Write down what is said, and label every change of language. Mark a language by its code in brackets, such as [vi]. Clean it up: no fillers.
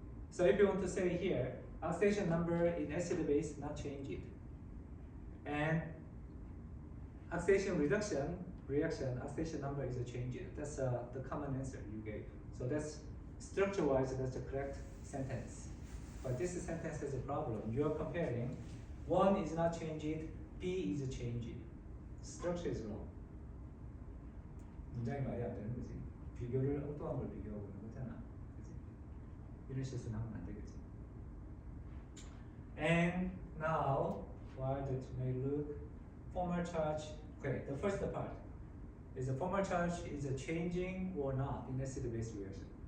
[en] So if you want to say here, oxidation number in acid base not changed, and oxidation reduction reaction oxidation number is changed. That's the common answer you gave. So that's structure-wise that's the correct sentence. But this sentence has a problem. You are comparing one is not changed, B is changed. Structure is wrong. [ko] 문장이 말이 안 되는 거지. 비교를 엉뚱한 걸 비교하고 있는 거잖아. 그치? 이런 실수는 하면 안 되겠지. [en] And now, while that may look formal charge. Okay, the first part is the formal charge is changing or not in acid-base reaction.